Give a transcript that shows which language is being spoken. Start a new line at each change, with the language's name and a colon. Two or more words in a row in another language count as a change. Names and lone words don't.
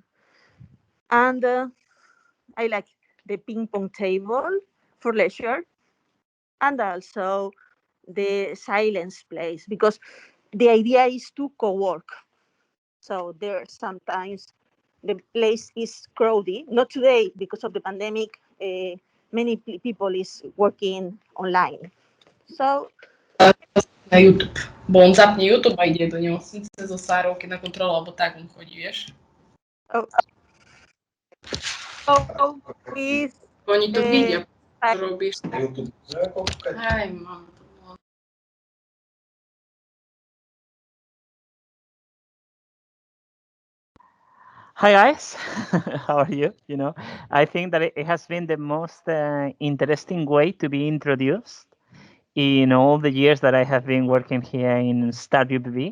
English: And I like the ping pong table for leisure, and also the silence place because the idea is to co-work. So there sometimes the place is crowded. Not today because of the pandemic. Many people is working online. So
Slovak: Na YouTube. Bo on zapne YouTube a ide do nemocnice so Sárou, keď na kontrolu, alebo tak on chodí, vieš.
English: oh, so with
Slovak: Oni to vidia,
English: I,
Slovak: čo robíš. Aj, mám to.
English: Hi guys, how are you? I think that it has been the most interesting way to be introduced in all the years that I have been working here in Start UPV.